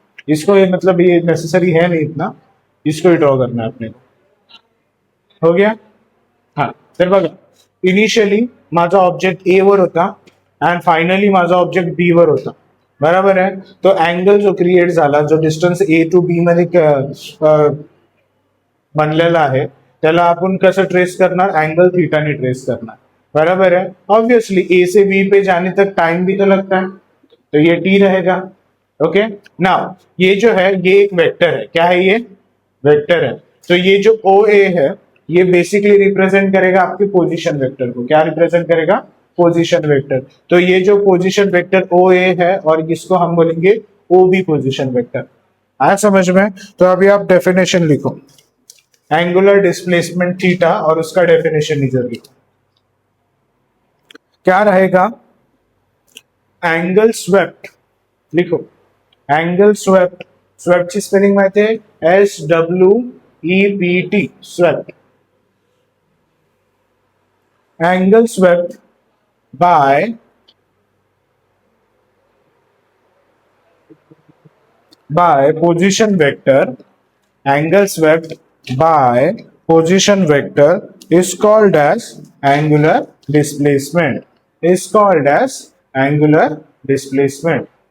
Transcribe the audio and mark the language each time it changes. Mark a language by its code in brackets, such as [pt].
[hi] इसको ये मतलब ये नेसेसरी है नहीं इतना, इसको ही ड्रॉ करना है अपने को। हो गया? [mr] हाँ, तर बघा, इनिशियली माझा ऑब्जेक्ट ए वर होता अँड फायनली माझा ऑब्जेक्ट बी वर होता, बराबर आहे। तो अँगल जो क्रिएट झाला, जो डिस्टन्स ए टू बी मध्ये बनलेला आहे, त्याला आपण कसं ट्रेस करणार, एंगल थीटाने ट्रेस करणार, [hi] बराबर है। ऑब्वियसली ए से बी पे जाने तक टाइम भी तो लगता है, तो ये टी रहेगा। ओके, नाउ ये जो है ये एक वेक्टर है, क्या है ये, वेक्टर है। तो ये जो ओ ए है ये बेसिकली रिप्रेजेंट करेगा आपके पोजीशन वेक्टर को। क्या रिप्रेजेंट करेगा, पोजीशन वेक्टर। तो ये जो पोजीशन वेक्टर ओ ए है और इसको हम बोलेंगे ओ बी पोजीशन वेक्टर। आया समझ में? तो अभी आप डेफिनेशन लिखो, एंगुलर डिस्प्लेसमेंट थीटा, और उसका डेफिनेशन इधर लिखो। क्या रहेगा, एंगल स्वेप्ट, लिखो एंगल स्वेप्ट। [mr] स्वेप्ट ची स्पेलिंग माहिती आहे, SWEPT, swept. [en] Angle swept by position vector, angle swept by position vector is called as angular displacement. Is called as angular displacement.